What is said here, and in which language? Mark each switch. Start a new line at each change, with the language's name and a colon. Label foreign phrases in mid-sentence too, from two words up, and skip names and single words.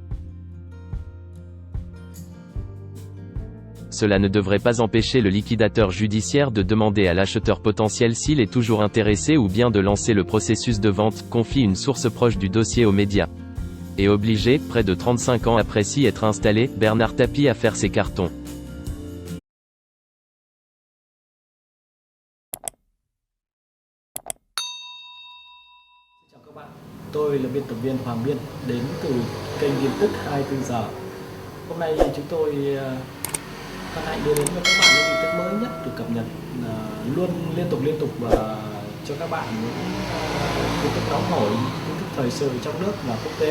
French: Cela ne devrait pas empêcher le liquidateur judiciaire de demander à l'acheteur potentiel s'il est toujours intéressé ou bien de lancer le processus de vente, confie une source proche du dossier aux médias. Et obligé, près de 35 ans après s'y être installé, Bernard Tapie à faire ses cartons.
Vietnamese: Chào các bạn, tôi là biên tập viên Hoàng Biên, đến từ kênh tin tức 24 giờ. Hôm nay chúng tôi hân hạnh đưa đến cho các bạn những tin tức mới nhất được cập nhật luôn liên tục và cho các bạn những tin tức nóng hổi, tin tức thời sự trong nước và quốc tế.